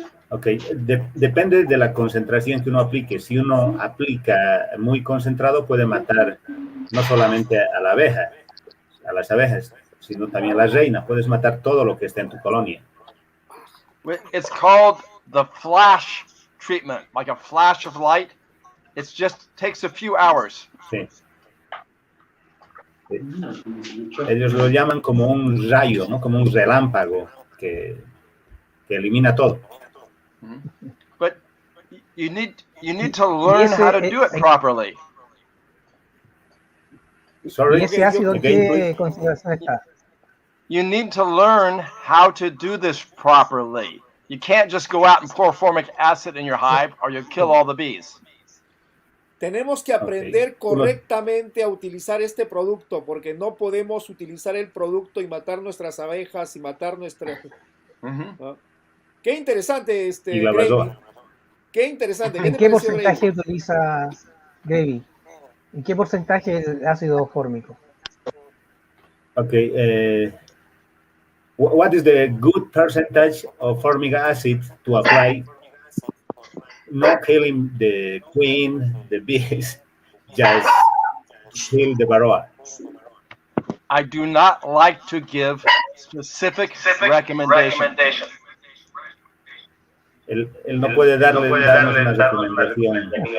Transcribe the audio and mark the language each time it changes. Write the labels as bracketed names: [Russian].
[Spanish] Ok, depende de la concentración que uno aplique. Si uno aplica muy concentrado, puede matar no solamente a la abeja, a las abejas, sino también a la reina. Puedes matar todo lo que está en tu colonia. [English] It's called the flash treatment, like a flash of light. It just takes a few hours. [Spanish] Sí. Ellos lo llaman como un rayo, ¿no? Como un relámpago que elimina todo. [English] But you need to learn how to do it properly. Sorry. [Spanish] ¿Y ese ácido en qué consideración está? [English] You need to learn how to do this properly. You can't just go out and pour formic acid in your hive or you'll kill all the bees. [Spanish] Tenemos que aprender correctamente a utilizar este producto porque no podemos utilizar el producto y matar nuestras abejas y matar nuestras... ¿no? Qué interesante y la Varroa. Qué interesante. ¿En qué porcentaje utiliza Gravy? ¿En qué porcentaje el ácido fórmico? [English] Okay. What is the good percentage of formic acid to apply? Not killing the queen, the bees, just kill the Varroa. I do not like to give specific recommendations. [Spanish] Él no puede darnos una recomendación.